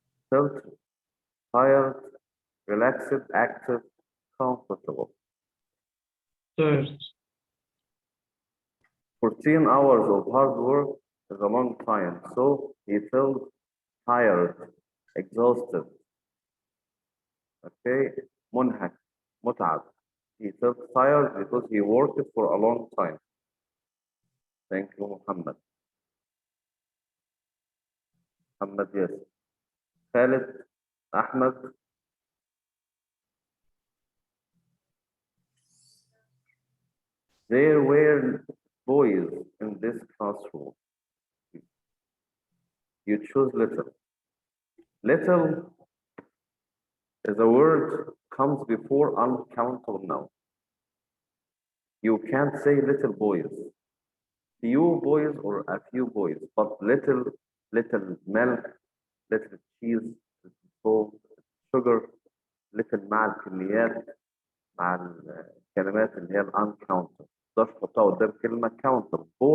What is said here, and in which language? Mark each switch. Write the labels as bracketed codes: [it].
[en] Felt tired, relaxed, active, comfortable. First, 14 hours of hard work is a long time, so he felt tired, exhausted. [ar] Okay, منهك, متعب. [en] He felt tired because he worked for a long time. Thank you, Muhammad. Muhammad, yes. Khalid, Ahmed. There were boys in this classroom. You choose little. Little is a word comes before uncountable noun. You can't say little boys. Few boys or a few boys, but little milk, little cheese, little salt, sugar, little [ar] مع الكميات مع الكلمات اللي هي [en] uncountable. [ar] تقدرش تحطها قدام كلمة countable.